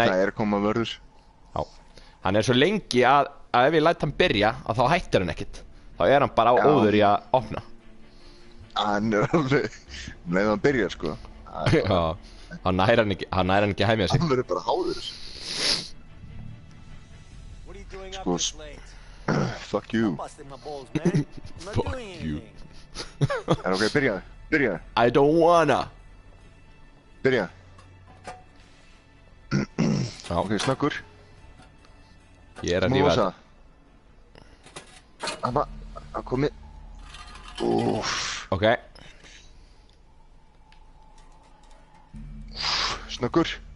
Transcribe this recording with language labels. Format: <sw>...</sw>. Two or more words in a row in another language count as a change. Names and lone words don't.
<is>Það er að koma vörður. Já. Hann er svo lengi að ef ég læt hann byrja, að þá hættir hann ekkert. Þá er hann bara á Já. óður í að opna. Hann er alveg... Leðið hann byrja, sko. Já. Hann nær hann ekki að hæmja sig. Hann verður bara háður þessu.</is> <en>What are you doing up</en> <is>Sko,</is> <en>this late? Fuck you. Busting my balls, man. I'm not Fuck doing you. anything.</en> <is>Er ok, byrjaði.</is> <en>I don't wanna.</en> <is>Byrjaði. Já, Ok, snöggur. ég er að rífa Mósa. þetta. Hann komi. Úff. Ok, Snöggur.</is>